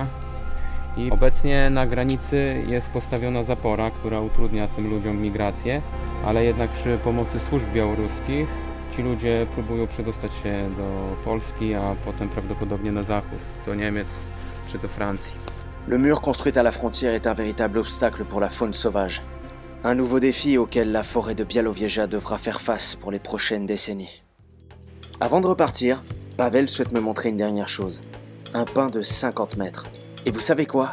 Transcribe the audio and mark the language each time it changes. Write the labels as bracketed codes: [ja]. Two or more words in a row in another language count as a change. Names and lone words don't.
[pl] I obecnie na granicy jest postawiona zapora, która utrudnia tym ludziom migrację, ale jednak przy pomocy służb białoruskich ci ludzie próbują przedostać się do Polski, a potem prawdopodobnie na zachód, do Niemiec czy do Francji. [fr] Le mur construit à la frontière est un véritable obstacle pour la faune sauvage. Un nouveau défi auquel la forêt de Białowieża devra faire face pour les prochaines décennies. Avant de repartir, Pavel souhaite me montrer une dernière chose. Un pin de 50 mètres. Et vous savez quoi?